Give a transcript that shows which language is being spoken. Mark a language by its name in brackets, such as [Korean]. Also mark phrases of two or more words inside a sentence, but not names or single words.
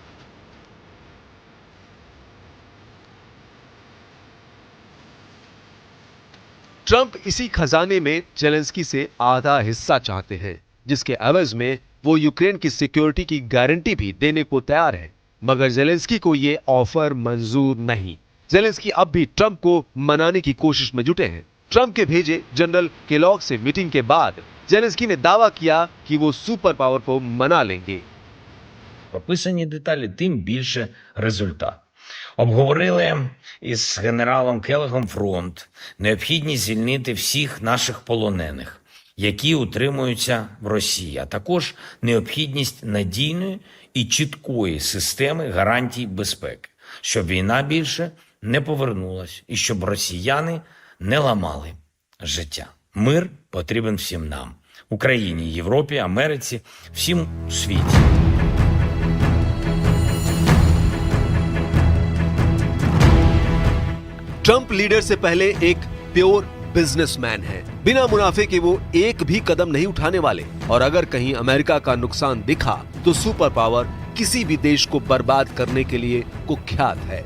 [Hindi] ट्रंप इसी खजाने में जेलेंस्की से आधा हिस्सा चाहते हैं, जिसके एवज में वो यूक्रेन की सिक्योरिटी की गारंटी भी देने को तैयार है। मगर जेलेंस्की को ये ऑफर मंजूर नहीं। जेलेंस्की अब भी ट्रंप को मनाने की कोशिश में जुटे हैं। ट्रंप के भेजे जनरल केलॉग से मीटिंग के बाद जेलेंस्की ने दावा किया कि वो [English] super power [Hindi] को मना लेंगे। [Ukrainian] Прописані деталі, тим більше результат. Обговорили із генералом Келегом фронт, необхідність звільнити всіх наших полонених, які утримуються в Росії, а також необхідність надійної і чіткої системи гарантій безпеки, щоб війна більше не повернулась і щоб росіяни не ламали життя. Мир потрібен всім нам – Україні, Європі, Америці, всім у світі. [Hindi] ट्रंप लीडर से पहले एक [English] pure businessman [Hindi] है। बिना मुनाफे के वो एक भी कदम नहीं उठाने वाले और अगर कहीं अमेरिका का नुकसान दिखा तो [English] super power [Hindi] किसी भी देश को बर्बाद करने के लिए कुख्यात है।